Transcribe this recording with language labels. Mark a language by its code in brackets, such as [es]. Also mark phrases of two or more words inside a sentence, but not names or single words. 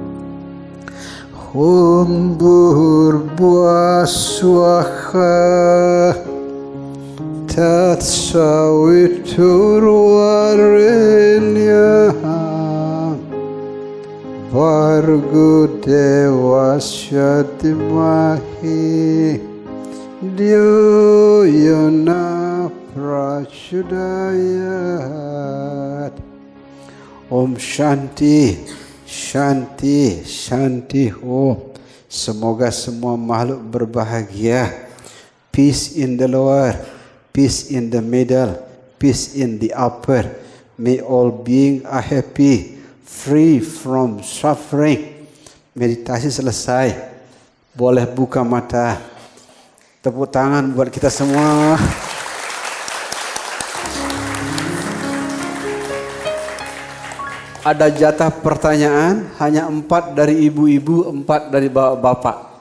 [sa] Om Bhurbhuvah Swaha Tatsaviturvarenyam Bhargo Devasya Dhimahi Dhyo Yona Prachodayat. Om Shanti Shanti, Shanti. [id] Oh, semoga semua makhluk berbahagia. [en] Peace in the lower, peace in the middle, peace in the upper. May all beings are happy, free from suffering. [id] Meditasi selesai. Boleh buka mata. Tepuk tangan buat kita semua. Ada jatah pertanyaan, hanya 4 dari ibu-ibu, 4 dari bapak.